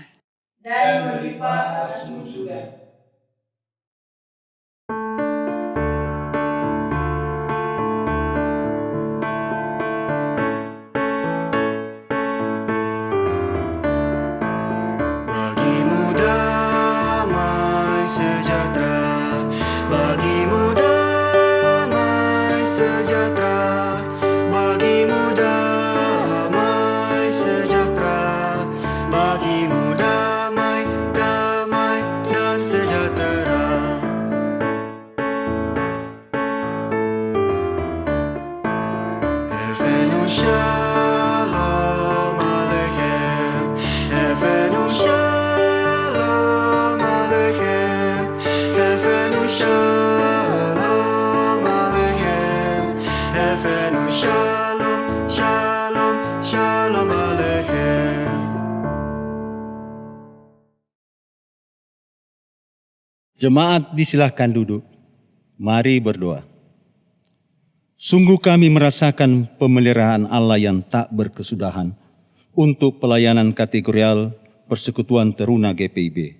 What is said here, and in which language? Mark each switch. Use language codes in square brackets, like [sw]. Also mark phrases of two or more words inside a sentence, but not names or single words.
[id] Dan melimpah atasmu juga. Bagimu damai sejahtera, bagimu damai sejahtera, bagimu damai sejahtera, bagimu damai, damai dan sejahtera. [he] הבאנו שלום עליכם, הבאנו שלום עליכם, הבאנו שלום עליכם, הבאנו שלום, שלום, שלום עליכם. [id] Jemaat disilahkan duduk. Mari berdoa. Sungguh kami merasakan pemeliharaan Allah yang tak berkesudahan untuk pelayanan kategorial Persekutuan Teruna GPIB.